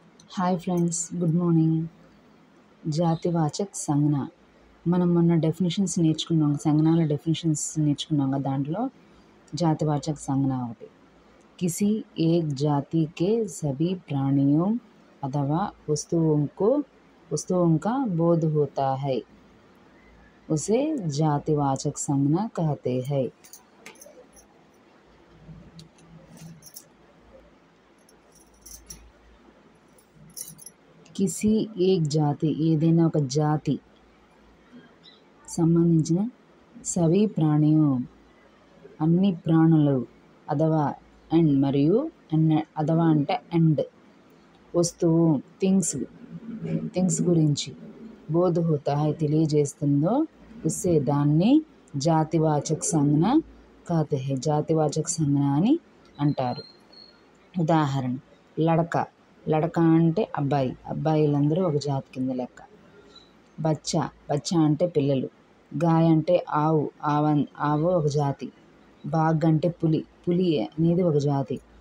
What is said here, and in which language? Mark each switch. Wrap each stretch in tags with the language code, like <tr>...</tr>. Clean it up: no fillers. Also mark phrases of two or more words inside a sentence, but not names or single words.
<en>Hi friends, good morning.</en> <hi>जातिवाचक संज्ञा</hi> <te>మనం మొన్న డెఫినేషన్స్ నేర్చుకున్నాం, సంజ్ఞాల డెఫినేషన్స్ నేర్చుకున్నాం కదా. దాంట్లో</te> <hi>जातिवाचक संज्ञा</hi> <te>ఒకటి.</te> <hi>किसी एक जाति के सभी प्राणियों अथवा वस्तुओं का बोध होता है, उसे जातिवाचक संज्ञा कहते हैं. किसी एक जाति,</hi> <te>ఏదైనా ఒక జాతి సంబంధించిన సవి ప్రాణియు అన్ని ప్రాణులు, అథవా అండ్ మరియు అథవా అంటే అండ్ వస్తువు థింగ్స్ గురించి</te> <hi>बोध होता है</hi> <te>తెలియజేస్తుందో ఉస్సే దాన్ని</te> <hi>जातिवाचक संज्ञा कहते हैं,</hi> <te>జాతివాచక సంజ్ఞ అని అంటారు. ఉదాహరణ, లడక అంటే అబ్బాయిలందరూ ఒక జాతి కింద లెక్క. బచ్చా అంటే పిల్లలు. గాయ అంటే ఆవు ఒక జాతి. బాగ్ అంటే పులి అనేది ఒక జాతి.</te>